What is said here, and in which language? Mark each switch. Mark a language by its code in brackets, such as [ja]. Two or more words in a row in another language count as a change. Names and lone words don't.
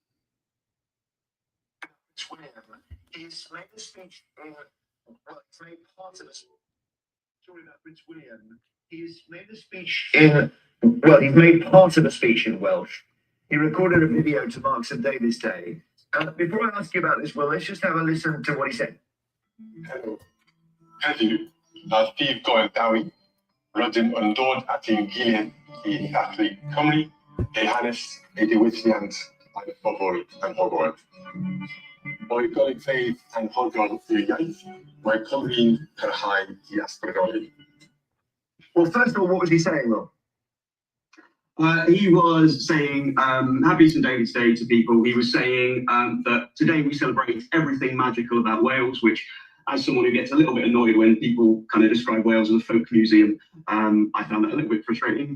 [en] He's made a speech in it's made part of a story about Prince William. He's made a speech he's made part of a speech in Welsh. He recorded a video to mark St David's Day. Before I ask you about this, let's just have a listen to what he said. Hello. [cy] Heddiw, a Steve Goel Dawi, rydym yn dod at ein gilydd I ddathlu Cymru, ei hanes, ei diwylliant a'i phobl anhygoel. O'i golygfeydd anhygoel i'r iaith, mae Cymru'n parhau I ysbrydoli. [en] Well, first of all, what was he saying, Rob? He was saying happy St David's Day to people. He was saying that today we celebrate everything magical about Wales, which, as someone who gets a little bit annoyed when people kind of describe Wales as a folk museum, I found that a little bit frustrating.